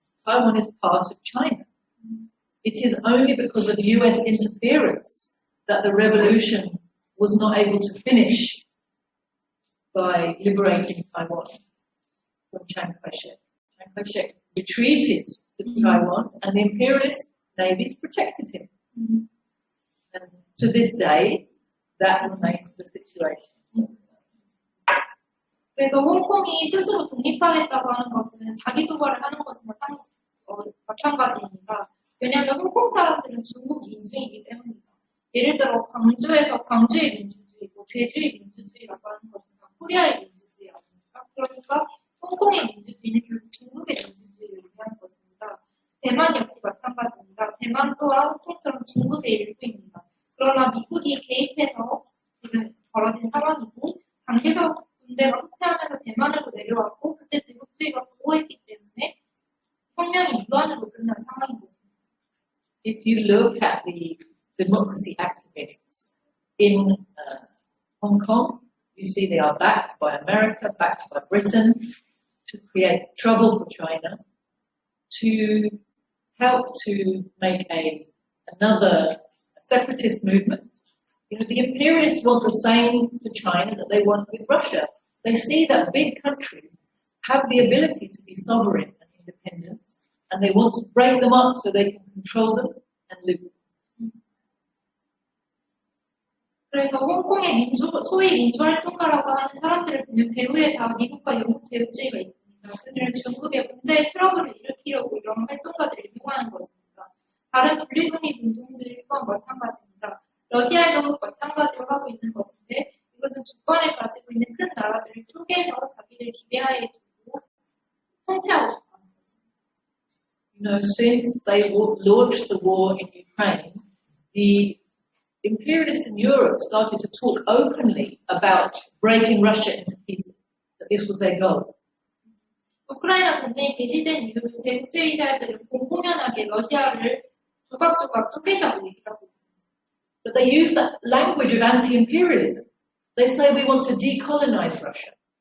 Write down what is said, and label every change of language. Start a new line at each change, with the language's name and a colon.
English: Taiwan is part of China. It is only because of US interference that the revolution was not able to finish by liberating Taiwan from Chiang Kai-shek. Chiang Kai-shek retreated to Taiwan and the imperialist navies protected him. And to this day, that remains the situation.
Korean: 그래서 홍콩이 스스로 독립하겠다고 하는 것은 자기 도발을 하는 것이나 마찬가지입니다. 왜냐하면 홍콩 사람들은 중국 민중이기 때문입니다. 예를 들어 광주의 민주주의고 제주의 민주주의라고 하는 것은 다 코리아의 민주주의 아닙니까? 그러니까 홍콩의 민주주의는 결국 중국의 민주주의를 의미하는 것입니다. 대만 역시 마찬가지입니다. 대만 또한 홍콩처럼 중국의 일부입니다. 그러나 미국이 개입해서 지금 벌어진 상황이고 장개석 군대가 후퇴하면서 대만으로 내려왔고 그때 제국주의가 보호했기 때문에 혁명이 무한으로 끝난 상황인 것입니다.
English: If you look at the democracy activists in Hong Kong, you see they are backed by America, backed by Britain to create trouble for China, to help to make another separatist movement. You know, the imperialists want the same to China that they want with Russia. They see that big countries have the ability to be sovereign and independent, and they want to break them up so they can control them and live with them.
Korean: 그래서 홍콩의 소위 민주활동가라고 하는 사람들을 보면 배후에 다 미국과 영국 제국주의가 있습니다. 그들은 중국의 문제의 트러블을 일으키려고 이런 활동가들을 이용하는 것입니다. 다른 분리독립 운동들 또한 마찬가지입니다. 러시아에도 마찬가지로 하고 있는 것인데 이것은 주권을 가지고 있는 큰 나라들을 쪼개서 자기들 지배하에 두고 통치하고 싶어 하는 것입니다.
English: You know, since they launched the war in Ukraine, the imperialists in Europe started to talk openly about breaking Russia into pieces, that this was their goal.
Korean: 우크라이나 전쟁이 개시된 이후 제국주의자들은 공공연하게 러시아를 조각조각 쪼개자고 얘기를 하고 있습니다.
English: But they use that language of anti-imperialism. They say we want to decolonize Russia.